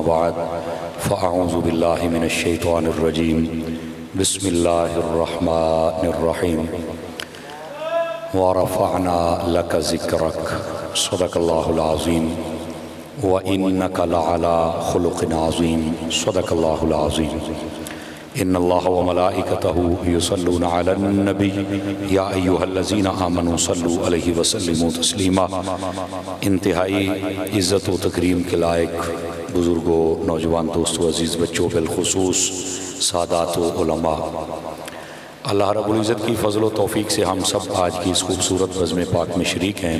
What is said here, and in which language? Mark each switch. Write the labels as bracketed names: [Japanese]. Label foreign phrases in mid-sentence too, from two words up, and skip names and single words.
[Arabic] بعد فأعوذ بالله من الشيطان الرجيم بسم الله الرحمن الرحيم و رفعنا لك ذكرك صدق الله العظيم و إنك لعلى خلق عظيم صدق الله العظيم إن الله و ملائكته يصلون على النبي يا أيها الذين آمنوا صلوا عليه و سلموا تسليما. [Urdu] انتہائی عزت و تکریم کے لائق بزرگوں، نوجوان دوستوں، عزیز بچوں، بالخصوص سادات و علما, [Arabic] الله رب العزة [Urdu] کی فضل و توفیق سے ہم سب آج کی اس خوبصورت بزم پاک میں شریک ہیں.